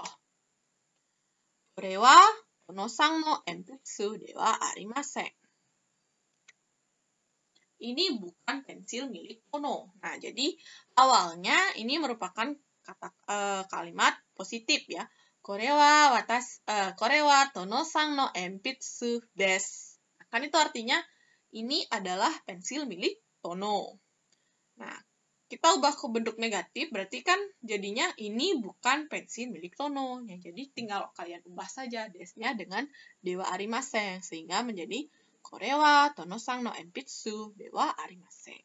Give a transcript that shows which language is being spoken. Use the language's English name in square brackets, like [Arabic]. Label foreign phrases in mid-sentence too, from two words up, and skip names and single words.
[Japanese] これはTonoさんの鉛筆ではありません. [Indonesian] Ini bukan pensil milik Tono. Nah, jadi awalnya ini merupakan kalimat positif ya. [Japanese] これはTonoさんの鉛筆です. [Indonesian] Nah, kan itu artinya ini adalah pensil milik Tono. Nah, kita ubah ke bentuk negatif, berarti kan jadinya ini bukan pensil milik Tono. Ya, jadi tinggal kalian ubah saja desnya dengan [Japanese] ではありません, [Indonesian] sehingga menjadi [Japanese] これはTonoさんの鉛筆ではありません.